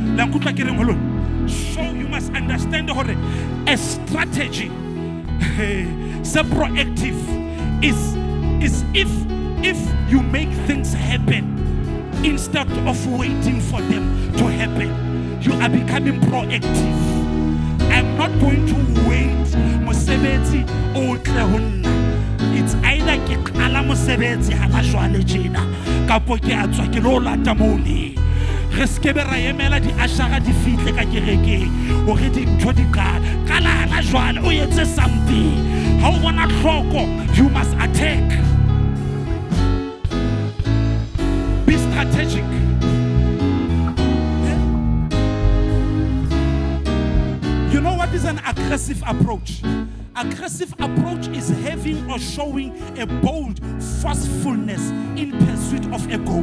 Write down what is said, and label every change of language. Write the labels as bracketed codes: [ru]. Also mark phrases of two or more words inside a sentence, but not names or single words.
[en] So you must understand a strategy. So proactive is if you make things happen instead of waiting for them to happen. You are becoming proactive. I'm not going to wait. [st] Mosebetsi o tlehonna. [en] It's either [st] ke qala mosebetsi ha ba jwale tjena kapo ke a tswa ke lo lata mone. Re skebe ra emela di ashara di fihle ka kerekeng hore di ntho di qala hana jwale o etse something. Ha o bona hloko, [en] you must attack. Be strategic. You know what is an aggressive approach? Aggressive approach is having or showing a bold forcefulness in pursuit of a goal.